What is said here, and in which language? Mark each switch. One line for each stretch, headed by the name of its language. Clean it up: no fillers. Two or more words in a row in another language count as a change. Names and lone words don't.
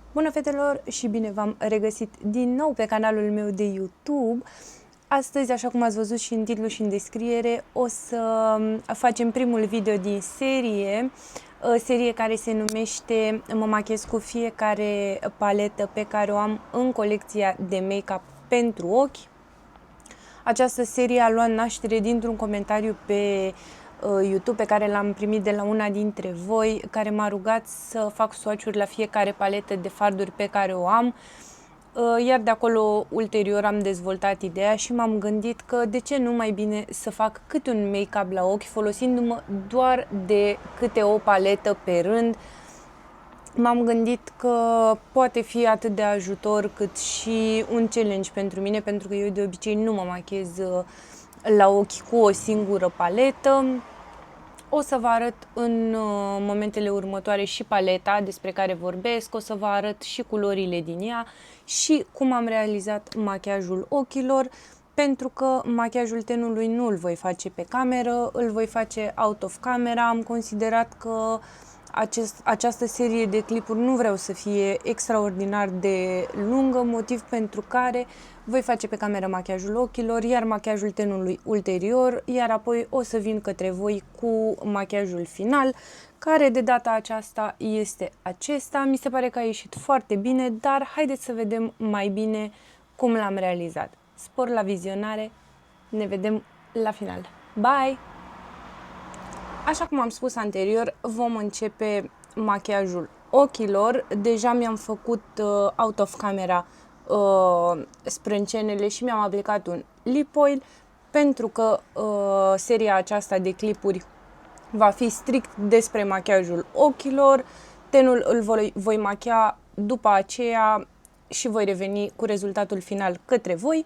Romanian: Bună fetelor și bine v-am regăsit din nou pe canalul meu de YouTube. Astăzi, așa cum ați văzut și în titlu și în descriere, o să facem primul video din serie care se numește Mă machiez cu fiecare paletă pe care o am în colecția de make-up pentru ochi. Această serie a luat naștere dintr-un comentariu pe YouTube pe care l-am primit de la una dintre voi, care m-a rugat să fac swatch-uri la fiecare paletă de farduri pe care o am, iar de acolo ulterior am dezvoltat ideea și m-am gândit că de ce nu mai bine să fac câte un make-up la ochi folosindu-mă doar de câte o paletă pe rând. M-am gândit că poate fi atât de ajutor cât și un challenge pentru mine, pentru că eu de obicei nu mă machiez la ochi cu o singură paletă. O să vă arăt în momentele următoare și paleta despre care vorbesc, o să vă arăt și culorile din ea și cum am realizat machiajul ochilor, pentru că machiajul tenului nu îl voi face pe cameră, îl voi face
English: out of camera.
Romanian: Am considerat că această serie de clipuri nu vreau să fie extraordinar de lungă, motiv pentru care voi face pe cameră machiajul ochilor, iar machiajul tenului ulterior, iar apoi o să vin către voi cu machiajul final, care de data aceasta este acesta. Mi se pare că a ieșit foarte bine, dar haideți să vedem mai bine cum l-am realizat. Spor la vizionare, ne vedem la final. Bye! Așa cum am spus anterior, vom începe machiajul ochilor. Deja mi-am făcut
English: out of camera
Romanian: sprâncenele și mi-am aplicat un
English: lip oil,
Romanian: pentru că seria aceasta de clipuri va fi strict despre machiajul ochilor. Tenul îl voi machia după aceea și voi reveni cu rezultatul final către voi.